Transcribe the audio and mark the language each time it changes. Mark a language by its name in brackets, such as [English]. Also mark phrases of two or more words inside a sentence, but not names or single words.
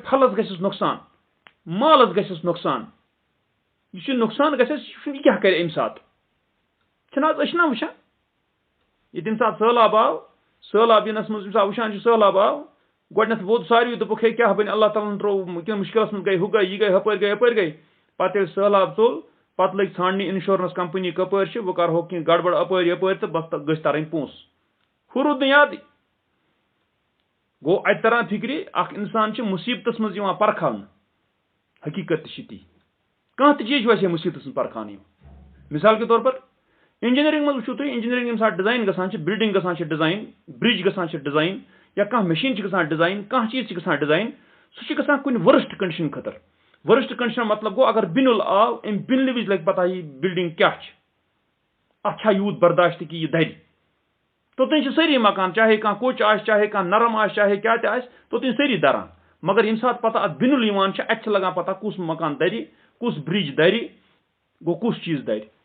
[Kashmiri] پھلس گژھٮ۪س نۄقصان مالس گژھٮ۪س نۄقصان یُس یہِ نۄقصان گژھٮ۪س یہِ کیٛاہ کرِ امہِ ساتہٕ چھِنہٕ حظ أسۍ چھِنہ وٕچھان ییٚتہِ ییٚمہِ ساتہٕ سہلاب آو سہلاب یِنس منٛز ییٚمہِ ساتہٕ وٕچھان چھِ سہلاب آو گۄڈنیتھ ووت ساروی دوٚپُکھ ہے کیٛاہ بنہِ اللہ تعالیٰ ہن ترٛوو وٕنکیٚن مُشکلس منٛز گٔے ہُہ گٔے یہِ گٔے ہُپٲرۍ گٔے یپٲرۍ گٔے پتہٕ ییٚلہِ سہلاب ژوٚل پتہٕ لٔگۍ ژھانڈنہِ [English] insurance company [Kashmiri] کپٲرۍ چھِ وۄنۍ کرہو کینٛہہ گڑبڑ اپٲرۍ یپٲرۍ تہٕ بس گٔژھۍ ترٕنۍ پونٛسہٕ ہُہ روٗد نہٕ یادٕے گوٚو اتہِ تران فکرِ اکھ انسان چھِ مُصیبتس منٛز یِوان پرکھاونہٕ حقیٖقت تہِ چھِ تی کانٛہہ تہِ چیٖز چھُ اَسہِ مُصیبتس منٛز پرکھاونہٕ یِوان [Urdu] مثال کے طور پر [Kashmiri] انجینئرنگ منٛز وٕچھو تُہۍ انجینئرنگ ییٚمہِ ساتہٕ ڈِزاین گژھان چھِ بِلڈنگ گژھان چھِ ڈِزاین برج گژھان چھِ ڈِزاین یا کانٛہہ مِشیٖن چھِ گژھان ڈِزاین کانٛہہ چیٖز چھِ گژھان ڈِزاین سُہ چھُ گژھان کُنہِ [English] worst condition [Kashmiri] خٲطرٕ [English] worst condition [Kashmiri] مطلب گوٚو اگر بِنُل آو امہِ بِنلہِ وِزِ لگہِ پتہ یہِ بِلڈنگ کیٛاہ چھِ اتھ چھا یوٗت برداشت کہِ یہِ دَرِ توٚتانۍ چھِ سٲری مکان چاہے کانٛہہ کوٚچ آسہِ چاہے کانٛہہ نرم آسہِ چاہے کیٛاہ تہِ آسہِ توٚتانۍ سٲری دَران مگر ییٚمہِ ساتہٕ پتہ اتھ بِنُل یِوان چھِ اتہِ چھِ لگان پتہ کُس مکان دَرِ کُس برج دَرِ گوٚو کُس چیٖز دَرِ